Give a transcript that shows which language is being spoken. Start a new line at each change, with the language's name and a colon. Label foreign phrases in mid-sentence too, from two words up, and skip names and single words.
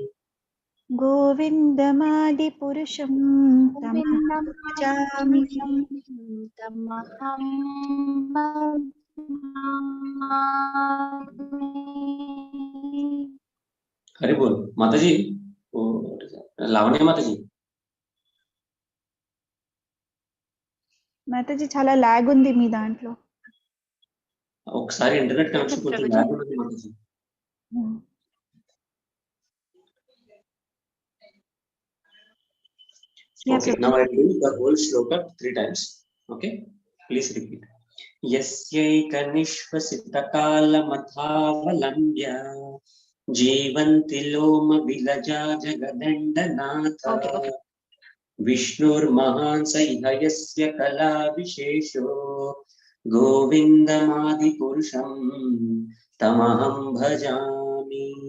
Sanskrit: गोविन्दमादिपुरुषं तमहं भजामि तमहं
Hindi: हरि बोल माताजी लावण्य माताजी
Telugu: మాతాజీ చాలా లాగ్ ఉంది మీ దాంట్లో ఒకసారి ఇంటర్నెట్ కనెక్షన్ కొంచెం లాగ్ ఉంది మాతాజీ
English: Okay, now I do the whole shloka 3 times. Okay, please repeat.
Sanskrit: Yasyaikanishvasitakalamatavalambya जीवन्ति लोम विलजा जगदण्डनाथ विष्णुर्महान् स इह यस्य कला विशेषो गोविन्दमादिपुरुषं तमहं भजामि